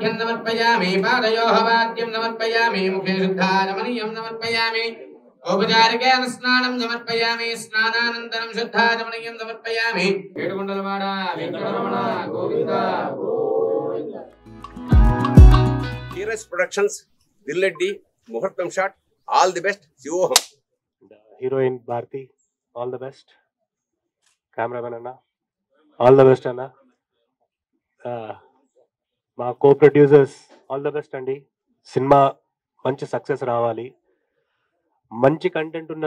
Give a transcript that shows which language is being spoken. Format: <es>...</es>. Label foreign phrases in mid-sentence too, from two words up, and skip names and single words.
<sa>समर्पयामि पादयोः वाद्यं समर्पयामि मुखे शुद्धाचमनीयं समर्पयामि औपचारिकेन स्नानं समर्पयामि स्नानानन्तरं शुद्धाचमनीयं समर्पयामि</sa> <te>ఏడుకొండలవాడ వెంకటరమణ గోవింద గోవింద టీఆర్ఎస్ ప్రొడక్షన్స్ దిల్రెడ్డి ముహూర్తం షాట్</te> <en>all the best</en> <te>శివోహం హీరోయిన్ భారతి</te> <en>all the best</en> <te>కెమెరామెన్ అన్న</te> <en>all the best</en> <te>అన్న మా</te> <en>co producers all the best</en> <te>అండి సినిమా మంచి సక్సెస్ రావాలి మంచి కంటెంట్ ఉన్న</te>